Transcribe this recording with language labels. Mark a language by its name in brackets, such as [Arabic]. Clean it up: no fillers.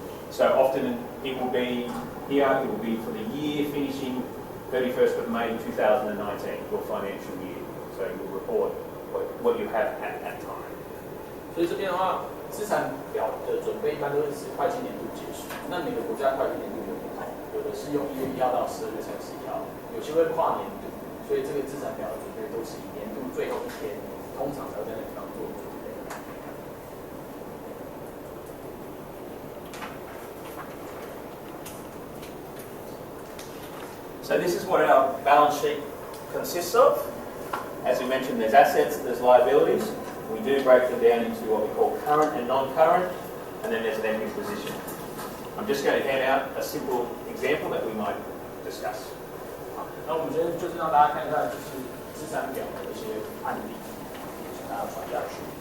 [English] So often it will be here. It will be for the year finishing 31st of May 2019, your financial year. So you'll report what you have at that time. [Chinese] 所以这边的话，资产表的准备一般都是指会计年度结束。那每个国家会计年度有不同，有的是用1月1号到12月31号，有些会跨年度。所以这个资产表的准备都是以年度最后一天，通常才会在那地方做准备。 [English] So this is what our balance sheet consists of. As we mentioned, there's assets, there's liabilities. We do break them down into what we call current and non-current, and then there's an equity position. I'm just going to hand out a simple example that we might discuss. [Chinese] 那我们今天就是让大家看一下，就是资产表的一些案例，请大家传下去。